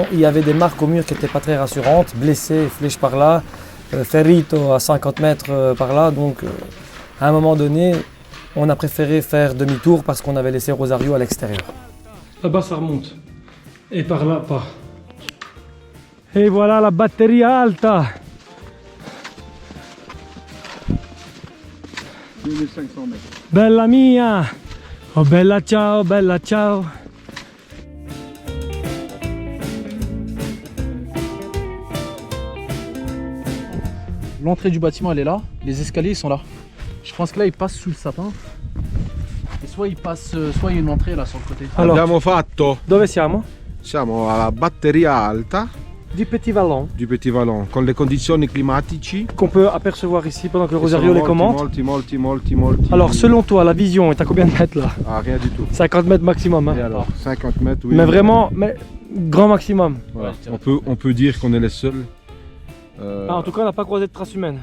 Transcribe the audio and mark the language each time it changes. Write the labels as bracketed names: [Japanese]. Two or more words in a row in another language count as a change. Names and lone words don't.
[French] Il y avait des marques au mur qui n'étaient pas très rassurantes, blessé, flèche par là, ferrito à 50 mètres par là, donc à un moment donné, on a préféré faire demi-tour parce qu'on avait laissé Rosario à l'extérieur. Là-bas ça remonte, et par là pas. Et voilà la batterie alta. 2500 mètres. [Italian] Bella mia! Oh bella ciao, bella ciao! [French] L'entrée du bâtiment elle est là, les escaliers ils sont là. Je pense que là ils passent sous le sapin. Et soit ils passent, soit il y a une entrée là sur le côté. Alors, [Italian] Abbiamo fatto. dove siamo? Siamo alla batteria alta [French] Du Petit Vallon, [Italian] du Petit Vallon con le condizioni climatici. [French] qu'on peut apercevoir ici pendant que Rosario les commente. [Italian] Molti. [French] Alors selon toi, la vision est à combien de mètres là? Ah, rien du tout. 50 mètres maximum. Hein. Et alors 50 mètres, oui. Mais vraiment, grand maximum. Voilà. Ouais, je dirais On peut dire qu'on est les seuls. Ah, en tout cas, on n'a pas croisé de traces humaines.